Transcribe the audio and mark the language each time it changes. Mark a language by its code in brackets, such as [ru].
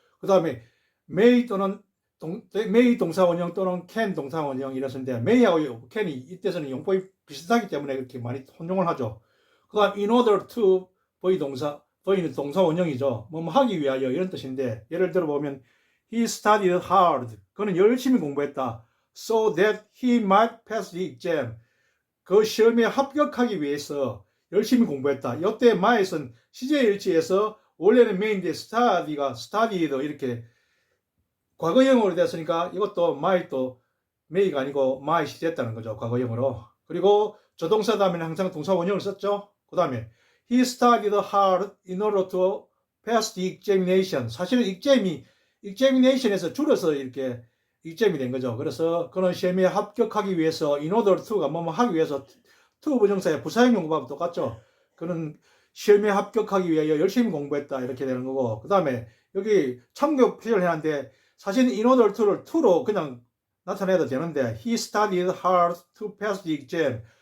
[ko] 그 다음에 may 또는 may 동사원형 또는 can 동사원형 이랬는데 may하고 can이 이때서는 용법이 비슷하기 때문에 이렇게 많이 혼용을 하죠. 그 다음 in order to V는 동사원형이죠. 뭐뭐 하기 위하여 이런 뜻인데 예를 들어 보면 [en] he studied hard. [ko] 그는 열심히 공부했다. [en] So that he might pass the exam. [ko] 그 시험에 합격하기 위해서 열심히 공부했다. 이때 might은 시제일치에서 원래는 may인데 studied 이렇게 과거형으로 됐으니까 이것도 might도 may가 아니고 might이 됐다는 거죠. 과거형으로. 그리고 조동사 다음에는 항상 동사 원형을 썼죠. 그 다음에 [en] he studied hard in order to pass the examination. [ko] 사실은 examination에서 줄여서 이렇게 exam이 된 거죠. 그래서 그런 시험에 합격하기 위해서 in order to가 뭐뭐 하기 위해서 to 부정사의 부사형 용법하고 똑같죠. 그는 시험에 합격하기 위하여 열심히 공부했다 이렇게 되는 거고 그 다음에 여기 참고 표현을 해놨는데 사실은 in order to로 그냥 나타내도 되는데 [en] he studied hard to pass the exam.